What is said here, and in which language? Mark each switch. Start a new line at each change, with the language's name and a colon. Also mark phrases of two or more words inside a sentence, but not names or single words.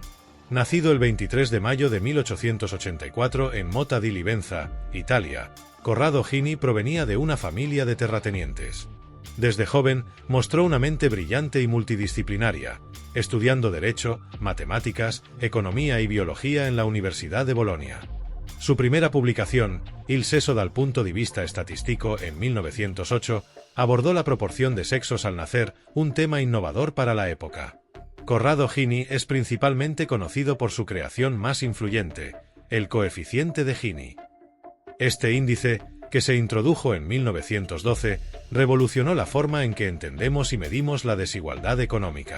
Spanish: Nacido el 23 de mayo de 1884 en Mota di Livenza, Italia, Corrado Gini provenía de una familia de terratenientes. Desde joven, mostró una mente brillante y multidisciplinaria, estudiando Derecho, Matemáticas, Economía y Biología en la Universidad de Bolonia. Su primera publicación, Il sesso dal punto di vista statistico, en 1908, abordó la proporción de sexos al nacer, un tema innovador para la época. Corrado Gini es principalmente conocido por su creación más influyente, el coeficiente de Gini. Este índice, que se introdujo en 1912, revolucionó la forma en que entendemos y medimos la desigualdad económica.